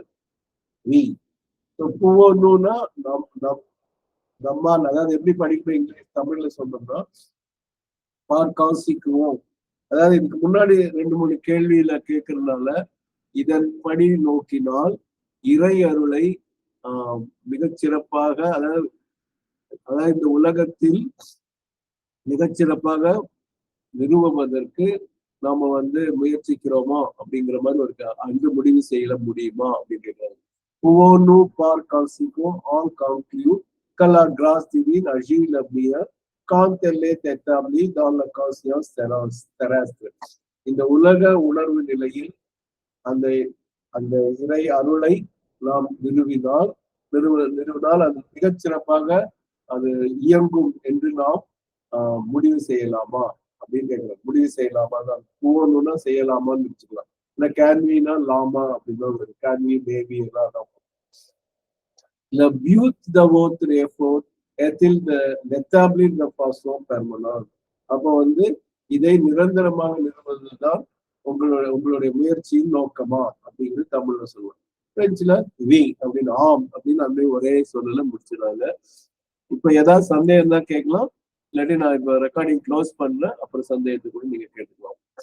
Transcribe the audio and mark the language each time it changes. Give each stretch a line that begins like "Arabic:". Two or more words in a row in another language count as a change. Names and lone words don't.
French: Oui. So, pouvons-nous-
Tamil: னா நம்மால், அதாவது எப்படி படிக்கிற இங்கிலீஷ் தமிழ்ல சொன்னோம்னா
French: par conséquent,
Tamil: அதாவது இதுக்கு முன்னாடி 2-3 கேள்வியில கேட்கறதுனால இதன்படி நோக்கினால் இறை அருளை மிகச்சிறப்பாக, அதாவது இந்த உலகத்தில் மிகச்சிறப்பாக நிறுவுவதற்கு நாம முயற்சிக்கிறோமா அப்படிங்கிற மாதிரி ஒரு அங்கு முடிவு செய்ய முடியுமா அப்படின்னு கேட்கிறாங்க.
French: Pouvons-nous par conséquent en conclure que la grâce divine agit le mieux quand elle est établie dans la conscience terrestre?
Tamil: இந்த உலக உணர்வு நிலையில் அந்த அந்த இறை அருளை நாம் நிறுவினால் அது மிகச்சிறப்பாக அது இயங்கும் என்று நாம் முடிவு செய்யலாமா அப்படின்னு கேட்கிறோம். முடிவு செய்யலாமா தான், போகணும்னா செய்யலாமான்னு வச்சுக்கலாம். இல்லை கேன்வினா லாமா அப்படின்னா கேன்வி மேபி எல்லாம்.
French: Le but de votre effort est-il de l'établir de façon permanente?
Tamil: அப்போ இதை நிரந்தரமாக நிறுவுவதுதான் உங்களுடைய முயற்சியின் நோக்கமா அப்படிங்கிறது தமிழ்ல சொல்லுவாங்க. பிரெஞ்சுல வி அப்படின்னு ஆம் அப்படின்னு அந்த ஒரே சொல்லல முடிச்சிடறாங்க. இப்ப ஏதாவது சந்தேகம் தான் கேட்கலாம், இல்லாட்டி நான் இப்ப
English: recording close
Tamil: பண்ணேன், அப்புறம் சந்தேகத்தை கூட நீங்க கேட்டுக்கலாம்.